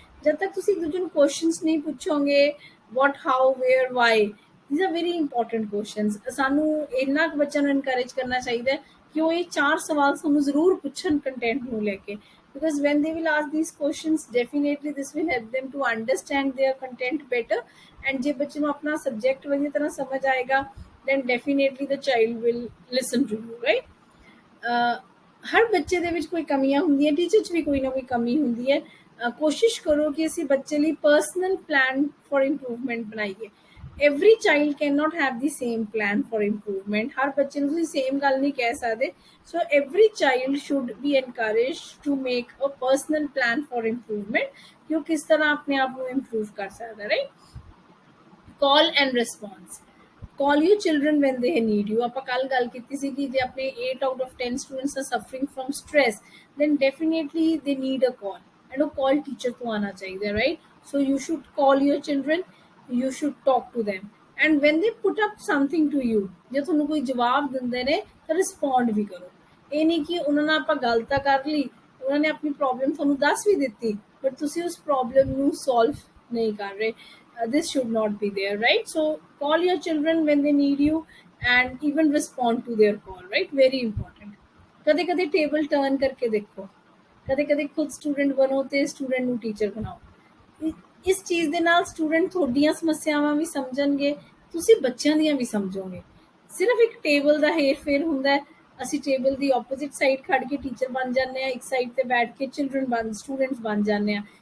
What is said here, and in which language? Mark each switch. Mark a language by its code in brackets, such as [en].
[hi] जब तक [pa] ਤੁਸੀਂ ਇੱਕ ਦੂਜੇ ਨੂੰ questions ਨਹੀਂ ਪੁੱਛੋਗੇ, [en] what, how, where, why, these are very important questions। [pa] ਸਾਨੂੰ ਇੰਨਾ ਕੁ ਬੱਚਿਆਂ ਨੂੰ encourage ਕਰਨਾ ਚਾਹੀਦਾ ਹੈ ਕਿ ਉਹ ਇਹ 4 ਸਵਾਲ ਸਾਨੂੰ ਜ਼ਰੂਰ ਪੁੱਛਣ ਕੰਟੈਂਟ ਨੂੰ ਲੈ ਕੇ, [en] because when they will ask these questions, definitely this will help them to understand their content better। and [pa] ਜੇ ਬੱਚੇ ਨੂੰ ਆਪਣਾ subject ਵਧੀਆ ਤਰ੍ਹਾਂ ਸਮਝ ਆਏਗਾ, [en] then definitely the child will listen to you, right। [pa] ਹਰ ਬੱਚੇ ਦੇ ਵਿੱਚ ਕੋਈ ਕਮੀਆਂ ਹੁੰਦੀਆਂ, ਟੀਚਰ 'ਚ ਵੀ ਕੋਈ ਨਾ ਕੋਈ ਕਮੀ ਹੁੰਦੀ ਹੈ। ਕੋਸ਼ਿਸ਼ ਕਰੋ ਕਿ ਅਸੀਂ ਬੱਚੇ ਲਈ ਪਰਸਨਲ ਪਲਾਨ ਫॉर ਇੰਪਰੂਵਮੈਂਟ ਬਣਾਈਏ। [en] Every child can not have the same plan for improvement. [pa] ਹਰ ਬੱਚੇ ਨੂੰ ਤੁਸੀਂ ਸੇਮ ਗੱਲ ਨਹੀਂ ਕਹਿ ਸਕਦੇ। [en] so every child should be encouraged to make a personal plan for improvement, [pa] ਕਿ ਉਹ ਕਿਸ ਤਰ੍ਹਾਂ ਆਪਣੇ ਆਪ ਨੂੰ ਇੰਪਰੂਵ ਕਰ ਸਕਦਾ, [en] Right. Call and response, call your children when they need you। [pa] ਆਪਾਂ ਕੱਲ ਗੱਲ ਕੀਤੀ ਸੀ ਕਿ ਜੇ ਆਪਣੇ [en] 8 out of 10 students are suffering from stress, then definitely they need a call, and [pa] ਉਹ call teacher ਤੋਂ ਆਣਾ ਚਾਹੀਦਾ, [en] right। so you should call your children, you should talk to them, and when they put up something to you, [pa] ਜੇ ਤੁਹਾਨੂੰ ਕੋਈ ਜਵਾਬ ਦਿੰਦੇ ਨੇ ਤਾਂ ਰਿਸਪੌਂਡ ਵੀ ਕਰੋ। ਇਹ ਨਹੀਂ ਕਿ ਉਹਨਾਂ ਨਾਲ ਆਪਾਂ ਗੱਲ ਤਾਂ ਕਰ ਲਈ, ਉਹਨਾਂ ਨੇ ਆਪਣੀ ਪ੍ਰੋਬਲਮ ਤੁਹਾਨੂੰ ਦੱਸ ਵੀ ਦਿੱਤੀ, ਬਟ ਤੁਸੀਂ ਉਸ ਪ੍ਰੋਬਲਮ ਨੂੰ ਸੋਲਵ ਨਹੀਂ ਕਰ ਰਹੇ। [en] This should not be there, right। so call your children when they need you, and even respond to their call, right, very important। [pa] ਕਦੇ ਕਦੇ ਟੇਬਲ ਟਰਨ ਕਰਕੇ ਦੇਖੋ, ਕਦੇ ਕਦੇ ਖੁਦ ਸਟੂਡੈਂਟ ਬਣੋ ਤੇ ਸਟੂਡੈਂਟ ਨੂੰ ਟੀਚਰ ਬਣਾਓ। ਇਸ ਚੀਜ਼ ਦੇ ਨਾਲ ਸਟੂਡੈਂਟ ਤੁਹਾਡੀਆਂ ਸਮੱਸਿਆਵਾਂ ਵੀ ਸਮਝਣਗੇ, ਤੁਸੀਂ ਬੱਚਿਆਂ ਦੀਆਂ ਵੀ ਸਮਝੋਗੇ। ਸਿਰਫ ਇੱਕ ਟੇਬਲ ਦਾ ਹੇਰ ਫੇਰ ਹੁੰਦਾ ਹੈ, ਅਸੀਂ ਟੇਬਲ ਦੀ ਆਪੋਜ਼ਿਟ ਸਾਈਡ ਖੜ ਕੇ ਟੀਚਰ ਬਣ ਜਾਂਦੇ ਹਾਂ, ਇੱਕ ਸਾਈਡ ਤੇ ਬੈਠ ਕੇ ਸਟੂਡੈਂਟਸ ਬਣ ਜਾਂਦੇ ਹਾਂ।